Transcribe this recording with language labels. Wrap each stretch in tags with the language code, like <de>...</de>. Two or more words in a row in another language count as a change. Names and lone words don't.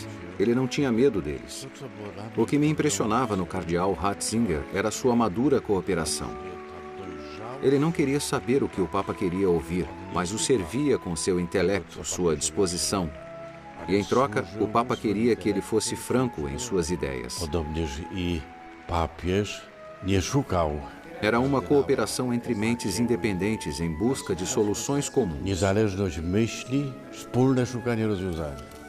<pt>Ele não tinha medo deles. O que me impressionava no cardeal Ratzinger era sua madura cooperação. Ele não queria saber o que o Papa queria ouvir, mas o servia com seu intelecto, sua disposição. E em troca, o Papa queria que ele fosse franco em suas ideias.</pt> <pl>Podobnież i papież nie szukał.</pl> <pt>Era uma cooperação entre mentes independentes em busca de soluções comuns.</pt> <pl>Niezależność myśli, wspólne szukanie rozwiązania.</pl>